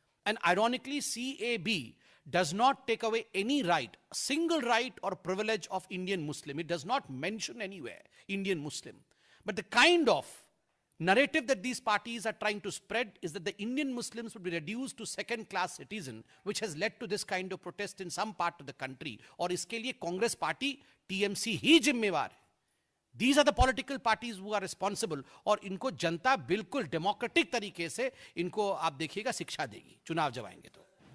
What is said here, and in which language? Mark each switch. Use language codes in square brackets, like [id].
[en] And ironically, CAB does not take away any right, single right or privilege of Indian Muslim. It does not mention anywhere Indian Muslim. But the kind of narrative that these parties are trying to spread is that the Indian Muslims would be reduced to second-class citizen, which has led to this kind of protest in some part of the country. [hi] और इसके लिए Congress party TMC ही जिम्मेवार है. [en] These are the political parties who are responsible. [hi] और इनको जनता बिल्कुल democratic तरीके से इनको आप देखिएगा शिक्षा देगी चुनाव जब आएंगे तो.